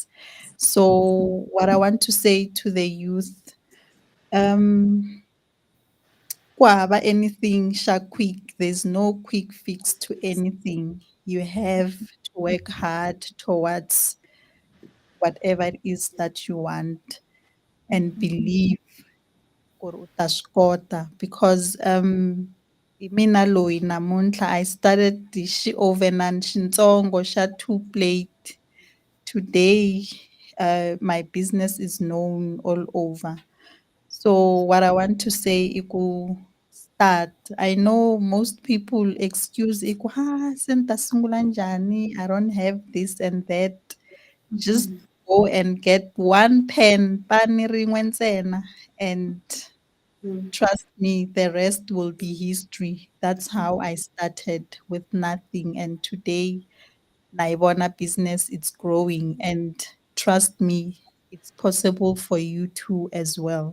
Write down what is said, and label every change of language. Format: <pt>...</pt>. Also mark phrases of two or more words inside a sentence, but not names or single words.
<en>So what I want to say to the youth, um, kwaba anything sha quick. There's no quick fix to anything. You have to work hard towards whatever it is that you want and believe</en> <ts>ku ri u ta swi kota</ts> <en>because</en> <ts>hi mina loyi namuntlha</ts> <en>I started</en> <ts>hi xiovenani xintsongo xa 2 plate.</ts> <en>Today my business is known all over. So what I want to say</en> <ts>i ku</ts> <en>start. I know most people excuse</en> <ts>i ku se ni ta sungula njhani,</ts> <en>I don't have this and that. Just go and get one pen,</en> <ts>pani rin'we ntsena,</ts> <en>and trust me, the rest will be history. That's how I started with nothing. And today, Naibona business, it's growing. And trust me, it's possible for you too as well.</en>